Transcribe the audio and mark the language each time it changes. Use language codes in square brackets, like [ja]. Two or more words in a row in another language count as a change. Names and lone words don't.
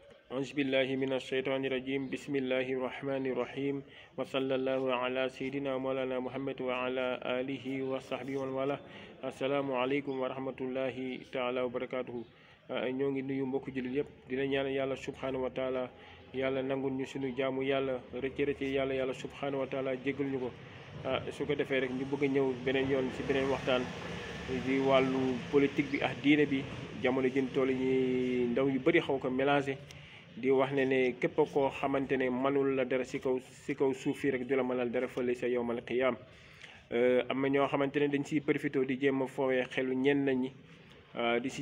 [ar] أعوذ بالله من الشيطان الرجيم بسم الله الرحمن الرحيم وصلى الله على سيدنا مولانا محمد وعلى آله وصحبه ومن والاه السلام عليكم ورحمة الله تعالى وبركاته [wo] ñoo ngi nuyu mbokku jullit yëpp dina ñaan yàlla [ar] سبحانه وتعالى [wo] yàlla nangul ñu suñu jaamu yàlla rëcc yàlla [ar] سبحانه وتعالى [wo] jégal ñu ko su ko defee rek ñu bëgg a ñëw beneen yoon ci beneen waxtaan di wàllu politique bi ak diine bi jamono jën toll ñi ndaw yu bëri xaw ko mélangé di wax ne képp koo xamante ne mënul la dara si kaw suuf fii rek du la mënal dara fële sa [ar] يوم القيامة [wo] am na ñoo xamante ne dañ siy profité di jéem a foowee xelu ñenn ñi di si